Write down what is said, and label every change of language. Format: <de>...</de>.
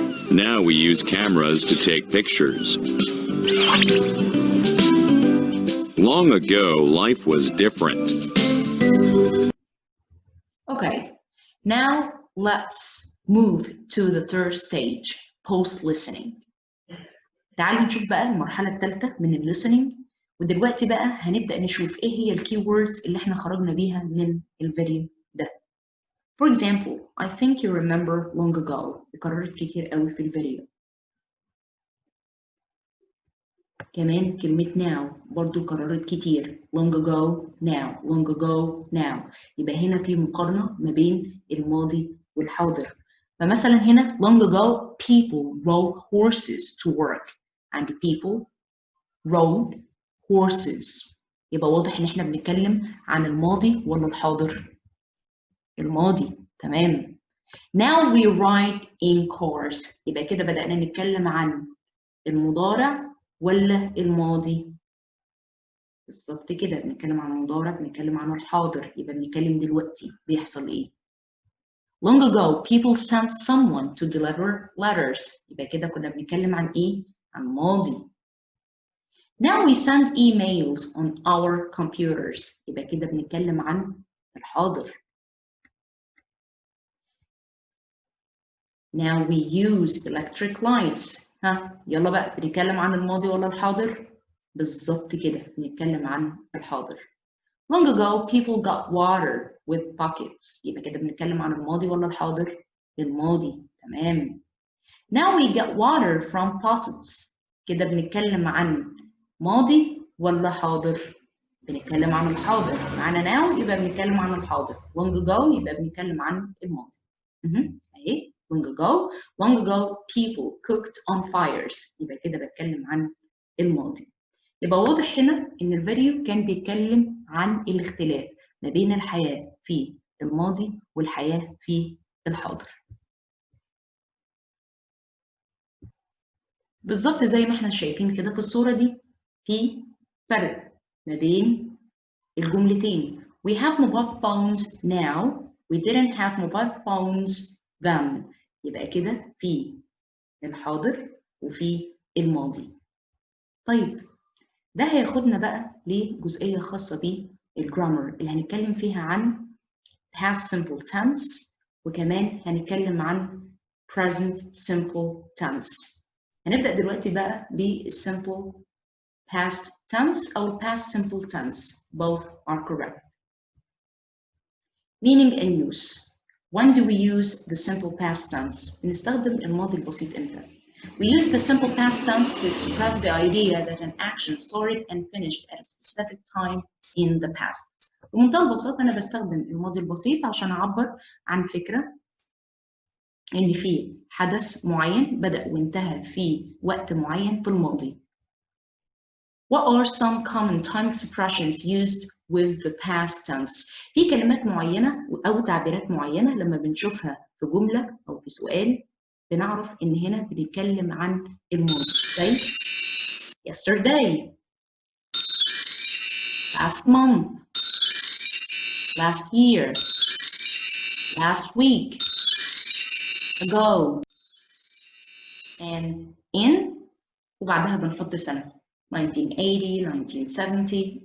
<en>Now we use cameras to take pictures. Long ago, life was different. Okay, now let's move to the third stage, post-listening.</en> <ar>تعالوا نشوف بقى المرحلة الثالثة من الليسننج، ودلوقتي بقى هنبدأ نشوف ايه هي الكي ووردز اللي احنا خرجنا بيها من الفيديو ده.</ar> <en>For example, I think you remember long ago.</en> <ar>اتكررت كتير قوي في الفيديو. كمان كلمة now برضو كررت كتير.</ar> <en>Long ago, now. Long ago, now.</en> <ar>يبقى هنا في مقارنة ما بين الماضي والحاضر.</ar> <en>فمثلا هنا long ago people rode horses to work and people rode horses.</en> <ar>يبقى واضح ان احنا بنتكلم عن الماضي ولا الحاضر؟ الماضي.</ar> <en>تمام. Now we ride in cars.</en> <ar>يبقى كده بدأنا نتكلم عن المضارع ولا الماضي؟ بالظبط كده بنتكلم عن المضارع، بنتكلم عن الحاضر، يبقى بنتكلم دلوقتي بيحصل ايه؟ Long ago people sent someone to deliver letters. يبقى كده كنا بنتكلم عن ايه؟ عن الماضي.</ar> <en>Now we send emails on our computers.</en> <ar>يبقى كده بنتكلم عن الحاضر.</ar> <en>Now we use electric lights.</en> <ar>ها يلا بقى بنتكلم عن الماضي ولا الحاضر؟ بالظبط كده بنتكلم عن الحاضر.</ar> <en>Long ago people got water with buckets.</en> <ar>يبقى كده بنتكلم عن الماضي ولا الحاضر؟ الماضي. تمام.</ar> <en>Now we get water from faucets.</en> <ar>كده بنتكلم عن ماضي ولا حاضر؟ بنتكلم عن الحاضر. معانا now يبقى بنتكلم عن الحاضر. Long ago يبقى بنتكلم عن الماضي.</ar> <en>اهي long ago people cooked on fires.</en> <ar>يبقى كده بتكلم عن الماضي. يبقى واضح هنا ان الفيديو كان بيتكلم عن الاختلاف ما بين الحياة في الماضي والحياة في الحاضر. بالظبط زي ما احنا شايفين كده في الصورة دي في فرق ما بين الجملتين.</ar> <en>We have mobile phones now. We didn't have mobile phones then.</en> <ar>يبقى كده في الحاضر وفي الماضي. طيب ده هياخدنا بقى لجزئية خاصة بالجرامر اللي هنتكلم فيها عن past simple tense وكمان هنتكلم عن present simple tense. هنبدأ دلوقتي بقى بال simple past tense أو past simple tense.</ar> <en>Both are correct. Meaning and use. When do we use the simple past tense? بنستخدم الماضي البسيط إمتى؟ We use the simple past tense to express the idea that an action started and finished at a specific time in the past.</en> <ar>بمنتهى البساطة أنا بستخدم الماضي البسيط عشان أعبر عن فكرة إن في حدث معين بدأ وانتهى في وقت معين في الماضي.</ar> <en>What are some common time expressions used with the past tense?</en> <ar>في كلمات معينة أو تعبيرات معينة لما بنشوفها في جملة أو في سؤال بنعرف إن هنا بنتكلم عن الماضي.</ar> <en>زي yesterday, last month, last year, last week, ago, and in وبعدها بنحط سنة 1980, 1970.</en>